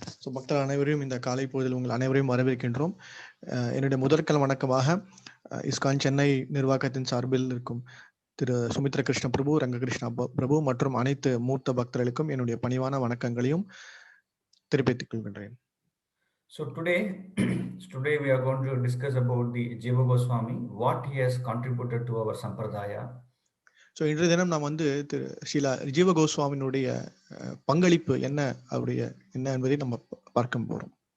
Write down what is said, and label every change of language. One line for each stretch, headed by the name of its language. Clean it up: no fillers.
Tamil: So பக்தர்கள் அனைவரையும் இந்த காலை பொழுதில் உங்கள் அனைவரையும் வரவேற்கின்றோம். என்னுடைய முதற்கல் வணக்கமாக இஸ்கான் சென்னை நிர்வாகத்தின் சார்பில் இருக்கும் திரு சுமித்ர கிருஷ்ண பிரபு, ரங்ககிருஷ்ணா பிரபு மற்றும் அனைத்து மூத்த பக்தர்களுக்கும் என்னுடைய பணிவான வணக்கங்களையும் தெரிவித்துக் கொள்கின்றேன்.
English: So today we are going to discuss about the Jiva Goswami, what he has contributed to our Sampradaya.
Tamil: So இன்றைய தினம் நாம் திரு ஸ்ரீலா ஜீவ கோஸ்வாமியினுடைய பங்களிப்பு என்ன என்பதை நம்ம பார்க்க போறோம்.